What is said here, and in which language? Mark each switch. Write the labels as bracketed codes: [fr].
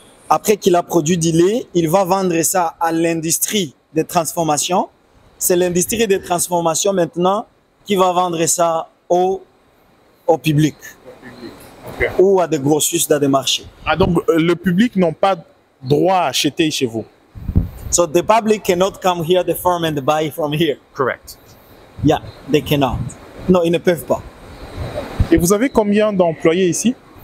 [fr] Après qu'il a produit du lait, il va vendre ça à l'industrie de transformation. C'est l'industrie de transformation maintenant qui va vendre ça au public. Okay. Ou à des grossistes dans des marchés. Ah, donc le public n'a pas droit à acheter chez vous? [en] So the public cannot come here, the farm, and buy from here. Correct. Yeah, they cannot. [fr] Non, ils ne peuvent pas. Et vous avez combien d'employés ici?